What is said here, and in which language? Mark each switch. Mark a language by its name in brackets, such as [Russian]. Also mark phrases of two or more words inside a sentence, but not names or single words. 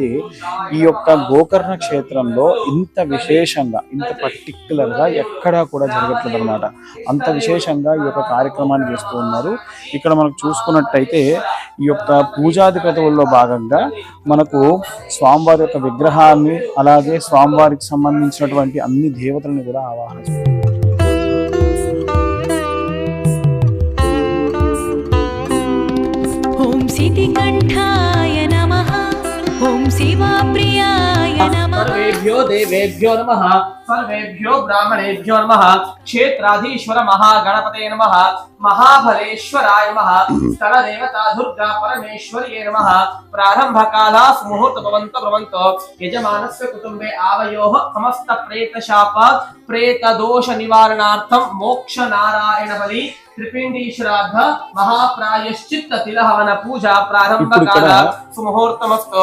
[Telugu] ఈ యొక్క గోకర్ణ క్షేత్రంలో ఇంత విశేషంగా, ఇంత పర్టిక్యులర్గా ఎక్కడా కూడా జరగట్లేదు అనమాట. అంత విశేషంగా ఈ యొక్క కార్యక్రమాన్ని చేస్తూ ఉన్నారు. ఇక్కడ మనకు చూసుకున్నట్టయితే ఈ యొక్క పూజాది క్రతువుల్లో భాగంగా మనకు స్వామివారి యొక్క విగ్రహాన్ని, అలాగే స్వామివారికి సంబంధించినటువంటి అన్ని దేవతలను కూడా ఆవాహన చేస్తారు. [Sanskrit] सिद्धिकण्ठाय नमः, ॐ शिवप्रियाय नमः, सर्वेभ्यो देवेभ्यो नमः, सर्वेभ्यो ब्राह्मणेभ्यो नमः, क्षेत्राधीश्वर महागणपते नमः, महाबलेश्वराय नमः, स्थलदेवता दुर्गा परमेश्वर्ये नमः, प्रारंभकाला मुहूर्त भवन्तो यजमानस्य कुटुम्बे आवयोः समस्त प्रेतशाप प्रेत दोष निवारणार्थं मोक्ष नारायण बलि त्रिपिंडी श्राद्ध महाप्रायश्चित्त तिलहवन पूजा प्रारंभ काल सुमुहूर्तमस्तु।